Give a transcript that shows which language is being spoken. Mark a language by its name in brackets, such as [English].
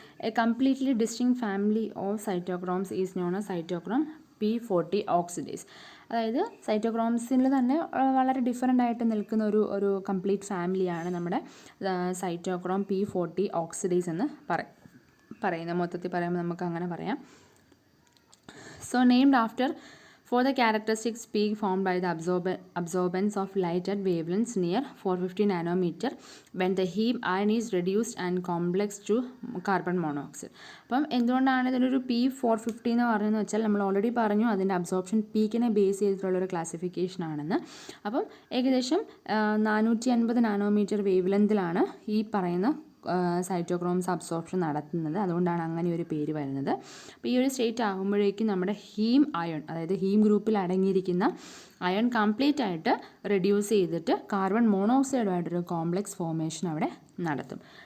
[English] A completely distinct family of cytochromes is known as cytochrome P40 oxidase. [Malayalam] അതായത് സൈറ്റോക്രോംസിൽ തന്നെ വളരെ different ആയിട്ട് നിൽക്കുന്ന ഒരു കംപ്ലീറ്റ് ഫാമിലിയാണ് നമ്മുടെ സൈറ്റോക്രോം P40 ഓക്സിഡേസ് എന്ന് പറയുന്നത്. മൊത്തത്തിൽ പറയുമ്പോൾ നമുക്ക് അങ്ങനെ പറയാം. [English] So named after for the characteristic peak formed by the absorbance of light at wavelengths near 450 nanometer when the heme ion is reduced and complexed to carbon monoxide. [Malayalam] അപ്പം എന്തുകൊണ്ടാണ് ഇതിനൊരു P450 എന്ന് പറയുന്നത് വെച്ചാൽ നമ്മൾ ഓൾറെഡി പറഞ്ഞു അതിൻ്റെ അബ്സോർപ്ഷൻ പീക്കിനെ ബേസ് ചെയ്തിട്ടുള്ളൊരു ക്ലാസിഫിക്കേഷൻ ആണെന്ന്. അപ്പം ഏകദേശം 450 നാനോമീറ്റർ വേവ് ലെങ്തിലാണ് ഈ പറയുന്ന സൈറ്റോക്രോംസ് അബ്സോർപ്ഷൻ നടത്തുന്നത്. അതുകൊണ്ടാണ് അങ്ങനെ ഒരു പേര് വരുന്നത്. അപ്പോൾ ഈ ഒരു സ്റ്റേറ്റ് ആകുമ്പോഴേക്കും നമ്മുടെ ഹീം അയൺ, അതായത് ഹീം ഗ്രൂപ്പിൽ അടങ്ങിയിരിക്കുന്ന അയൺ കംപ്ലീറ്റ് ആയിട്ട് റെഡ്യൂസ് ചെയ്തിട്ട് കാർബൺ മോണോക്സൈഡുമായിട്ടൊരു കോംപ്ലക്സ് ഫോർമേഷൻ അവിടെ നടത്തും.